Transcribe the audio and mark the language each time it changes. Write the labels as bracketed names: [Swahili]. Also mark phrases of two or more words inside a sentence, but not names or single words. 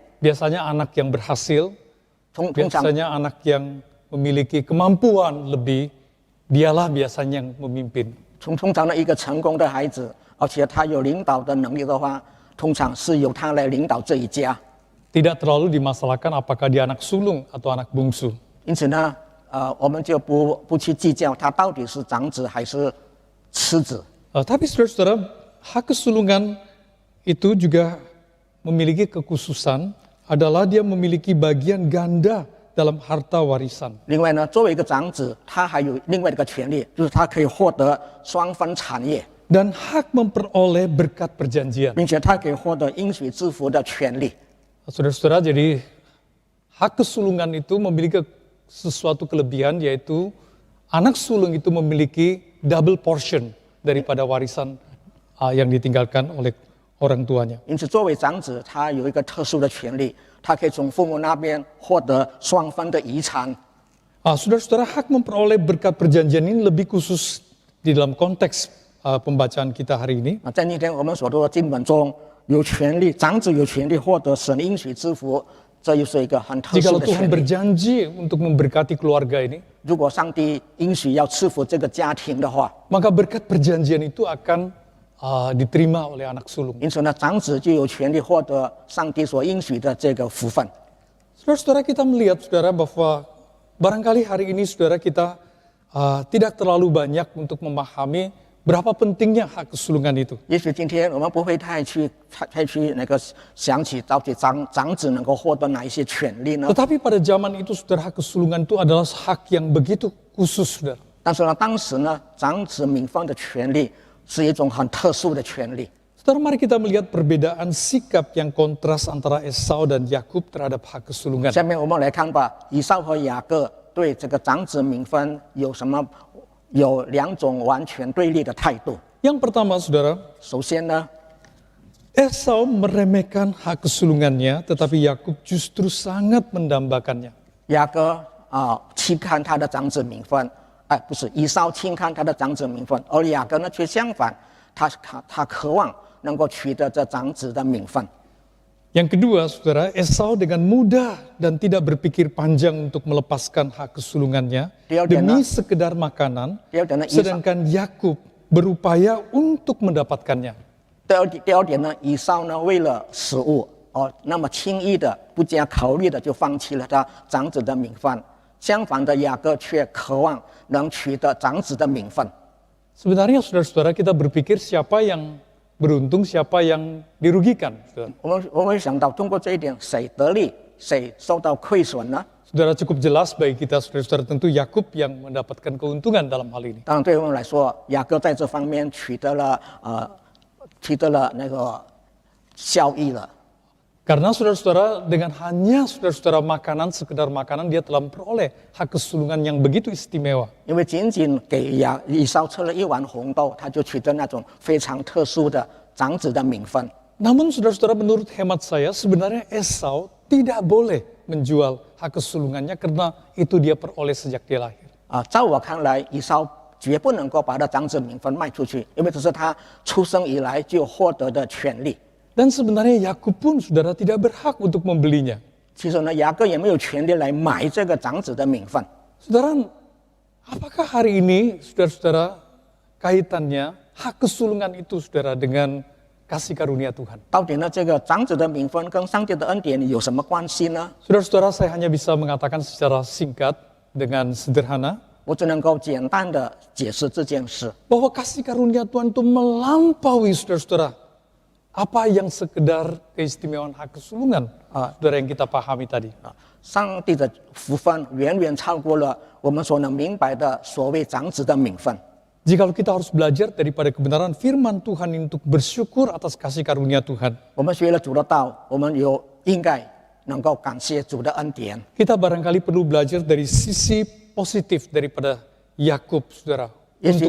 [Indonesian] Biasanya anak yang berhasil, [Chinese] 通常 [Indonesian] biasanya anak yang memiliki kemampuan lebih, dialah biasanya yang memimpin. [Chinese] 通常的一个成功的孩子，而且他有领导的能力的话，通常是由他来领导这一家。 [Indonesian] Tidak terlalu dimasalahkan apakah dia anak sulung atau anak bungsu. [Chinese] 因此呢，我们就不去计较他到底是长子还是次子。 [Indonesian] Tapi saudara-saudara, hak kesulungan itu juga memiliki kekhususan adalah dia memiliki bagian ganda dalam harta warisan. [Chinese] 另外呢，作为一个长子，他还有另外一个权利，就是他可以获得双分产业， [Indonesian] Dan hak memperoleh berkat perjanjian. [Chinese] 并且他可以获得应许之福的权利。 [Indonesian] Saudara-saudara, jadi hak kesulungan itu memiliki sesuatu kelebihan, yaitu anak sulung itu memiliki [English] double portion [Indonesian] daripada warisan yang ditinggalkan oleh orang tuanya. [Chinese] 因此，作为长子，他有一个特殊的权利，他可以从父母那边获得双分的遗产。 [Indonesian] Saudara-saudara, hak memperoleh berkat perjanjian ini lebih khusus di dalam konteks pembacaan kita hari ini. [Chinese] 在今天我们所读的经文中，有权利，长子有权利获得神应许之福，这又是一个很特殊 [Indonesian] Jikalau [Chinese] 的 [Indonesian] Tuhan [Chinese] 权利。 [Indonesian] berjanji untuk memberkati keluarga ini, [Chinese] 如果上帝应许要赐福这个家庭的话， [Indonesian] maka berkat perjanjian itu akan diterima oleh anak sulung. [Chinese] 因此呢，长子就有权利获得上帝所应许的这个福分。 [Indonesian] Saudara-saudara, kita melihat, saudara, bahwa barangkali hari ini, saudara, kita tidak terlalu banyak untuk memahami berapa pentingnya hak kesulungan itu. [Chinese] 也许今天我们不会太去想起到底长子能够获得哪一些权利呢？ [Indonesian] Tetapi pada zaman itu, saudara, hak kesulungan itu adalah hak yang begitu khusus, saudara. [Chinese] 但是呢，当时呢，长子名分的权利是一种很特殊的权利。 [Indonesian] Saudara, mari kita melihat perbedaan sikap yang kontras antara Esau dan Yakub terhadap hak kesulungan. [Chinese] 下面我们来看吧，以扫和雅各对这个长子名分有两种完全对立的态度。 [Indonesian] Yang pertama, saudara, [Chinese] 首先呢， [Indonesian] Esau meremehkan hak kesulungannya, tetapi Yakub justru sangat mendambakannya. [Chinese] 雅各轻看他的长子名分，不是以扫轻看他的长子名分，而雅各呢却相反，他渴望能够取得这长子的名分。 [Indonesian] Yang kedua, saudara, Esau dengan mudah dan tidak berpikir panjang untuk melepaskan hak kesulungannya demi sekedar makanan, sedangkan Yakub berupaya untuk mendapatkannya. [Chinese] 第二点呢，以扫呢为了食物那么轻易的、不加考虑的就放弃了他长子的名分，相反的雅各却渴望能取得长子的名分。 [Indonesian] Sebenarnya, saudara-saudara, kita berpikir siapa yang beruntung, siapa yang dirugikan. Saudara. [Chinese] 我们想到通过这一点，谁得利，谁受到亏损呢？ [Indonesian] Saudara, cukup jelas bagi kita, saudara-saudara, tentu Yakub yang mendapatkan keuntungan dalam hal ini. [Chinese] 当然，对我们来说，雅各在这方面取得了那个效益了。 [Indonesian] Karena saudara-saudara, dengan hanya saudara-saudara makanan, sekedar makanan, dia telah memperoleh hak kesulungan yang begitu istimewa. [Chinese] 因为仅仅给以扫吃了一碗红豆，他就取得那种非常特殊的长子的名分。 [Indonesian] Namun saudara-saudara, menurut hemat saya, sebenarnya Esau tidak boleh menjual hak kesulungannya karena itu dia peroleh sejak dia lahir. [Chinese] 在我看来，以扫绝不能够把他长子名分卖出去，因为这是他出生以来就获得的权利。 [Indonesian] Dan sebenarnya Yakub pun, saudara, tidak berhak untuk membelinya. [Chinese] 其实呢，雅各也没有权利来买这个长子的名分。 [Indonesian] Saudara, apakah hari ini, saudara-saudara, kaitannya hak kesulungan itu, saudara, dengan kasih karunia Tuhan. [Chinese] 到底呢，这个长子的名分跟上帝的恩典有什么关系呢？ [Indonesian] Saudara-saudara, saya hanya bisa mengatakan secara singkat dengan sederhana [Chinese] 我只能够简单的解释这件事。 [Indonesian] bahwa kasih karunia Tuhan itu melampaui saudara-saudara apa yang sekedar keistimewaan hak kesulungan saudara yang kita pahami tadi. [Chinese] 上帝的福分远远超过了我们所能明白的所谓长子的名分。 [Indonesian] Jikalau kita harus belajar daripada kebenaran firman Tuhan untuk bersyukur atas kasih karunia Tuhan. [Chinese] 我们学了主的道，我们应该能够感谢主的恩典。 [Indonesian] Kita barangkali perlu belajar dari sisi positif daripada Yakub, saudara, [English] Yes,